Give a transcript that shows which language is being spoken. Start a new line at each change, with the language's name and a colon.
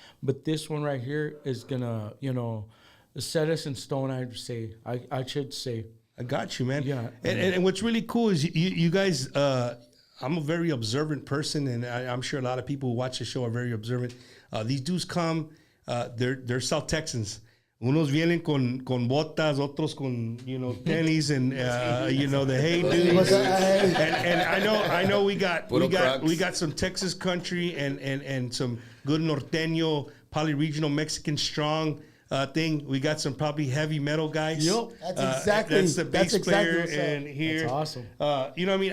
English: But this one right here is going to, set us in stone, I should say. I got you, man. Yeah. And what's really cool is you guys, I'm a very observant person, and I'm sure a lot of people who watch the show are very observant. These dudes come, they're South Texans.
Spanish: Unos vienen con botas, otros con tenis,
English: and the hey dudes. And I know we got some Texas country and some good norteño, poly-regional Mexican strong thing. We got some probably heavy metal guys. Yep. That's exactly. That's the bass player what's up. and here. That's awesome. What I mean?